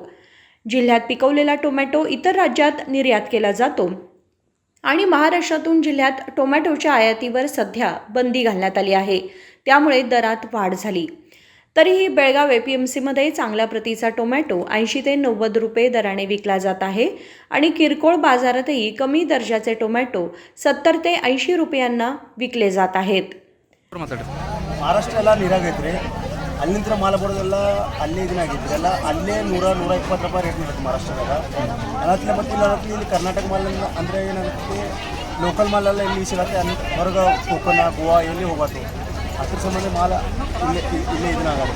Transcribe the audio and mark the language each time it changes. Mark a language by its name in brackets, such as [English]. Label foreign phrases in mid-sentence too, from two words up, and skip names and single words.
[Marathi] जिल्ह्यात पिकवलेला टोमॅटो इतर राज्यात निर्यात केला जातो आणि महाराष्ट्रातून जिल्ह्यात टोमॅटोच्या आयातीवर सध्या बंदी घालण्यात आली आहे, त्यामुळे दरात वाढ झाली। तरीही बेळगाव APMCमध्ये चांगल्या प्रतीचा टोमॅटो 80 ते 90 रुपये दराने विकला जात आहे आणि किरकोळ बाजारातही कमी दर्जाचे टोमॅटो 70 ते 80 रुपयांना विकले जात आहेत। [Kannada] ಮಹಾರಾಷ್ಟ್ರ ನೀರಾಗೈತ್ರಿ ಅಲ್ಲಿಂದ ಮಾಲ ಬರೋದೆಲ್ಲ ಅಲ್ಲೇ ಇದನ್ನಾಗೈತ್ರಿ ಎಲ್ಲ ಅಲ್ಲೇ 100-120 ರೂಪಾಯಿ ರೇಟ್ ಇರುತ್ತೆ ಮಹಾರಾಷ್ಟ್ರದಾಗ ಅದಕ್ಕೆ ಮತ್ತೆ ಇಲ್ಲಿ ಕರ್ನಾಟಕ ಮಾಲ್ ಅಂದರೆ ಏನಾಗುತ್ತೆ ಲೋಕಲ್ ಮಾಲೆಲ್ಲ ಇಲ್ಲಿ ಸಿಗುತ್ತೆ ಹೊರಗೆ ಕೋಕನ ಗೋವಾ ಎಲ್ಲಿ ಹೋಗೋದು ಅದ್ರ ಸಂಬಂಧ ಮಾಲ ಇಲ್ಲೇ ಇದನ್ನಾಗುತ್ತೆ